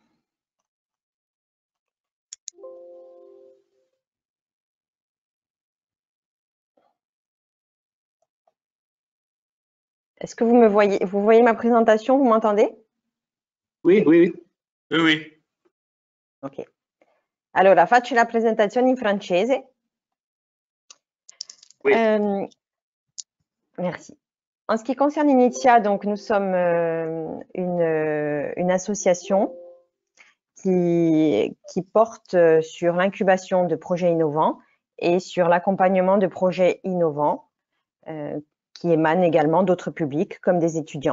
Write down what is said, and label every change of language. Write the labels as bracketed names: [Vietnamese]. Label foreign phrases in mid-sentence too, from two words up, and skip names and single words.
[French] Est-ce que vous me voyez? Vous voyez ma présentation? Vous m'entendez? Oui, oui, oui. Oui, oui. Ok. [Italian] Allora, faccio la presentazione in francese. [French] Oui. Merci. En ce qui concerne Inizia, donc nous sommes une association qui porte sur l'incubation de projets innovants et sur l'accompagnement de projets innovants qui émanent également d'autres publics comme des étudiants.